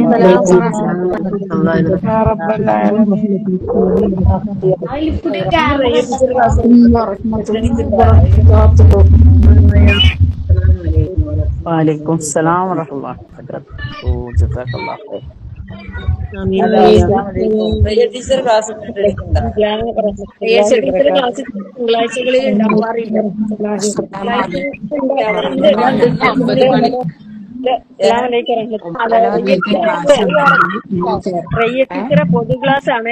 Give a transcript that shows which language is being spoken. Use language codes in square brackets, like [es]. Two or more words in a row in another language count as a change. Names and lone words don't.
[ar] وبركاته. يا رب العالمين. ورحمة الله وبركاته. وعليكم السلام ورحمة الله وبركاته. جزاك الله خير. [ml] ടീച്ചർ ക്ലാസ് തിങ്കളാഴ്ചകളിൽ ഉണ്ടാവാറില്ല. അസ്സലാമലൈക്കും റയ്യ ടീച്ചറെ പൊതു ക്ലാസ് ആണ്.